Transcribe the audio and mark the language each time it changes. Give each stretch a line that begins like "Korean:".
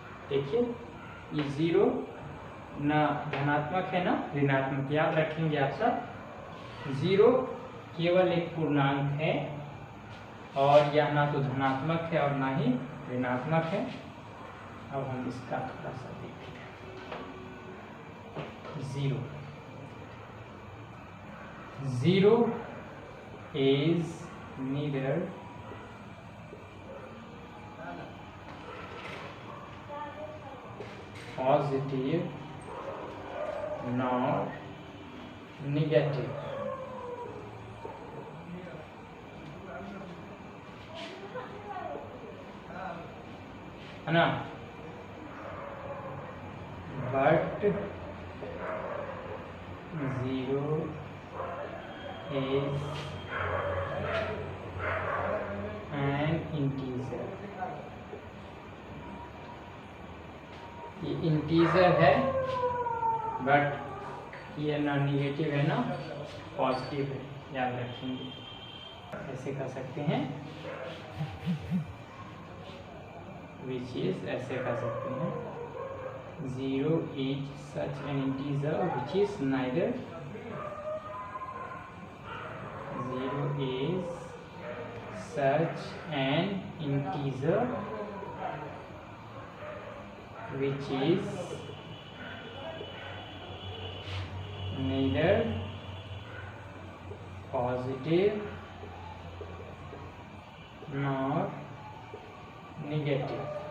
Hindi: देखिए ये 0 ना धनात्मक है ना ऋणात्मक, याद रखेंगे आप सब। 0 केवल एक पूर्णांक है और यह ना तो धनात्मक है और ना ही ऋणात्मक है। अब हम इसका थोड़ा सा देखते हैं।
English: 0 is neither positive nor negative.
Hindi: है ना?
English: But 0 is an integer.
Hindi: ये इंटीजर है, बट ये ना निगेटिव है ना पॉजिटिव है, याद रखेंगे। ऐसे कर सकते हैं,
English: Which is ऐसे कर सकते हैं 0 is such an integer which is neither 0 is such an integer which is neither positive nor negative।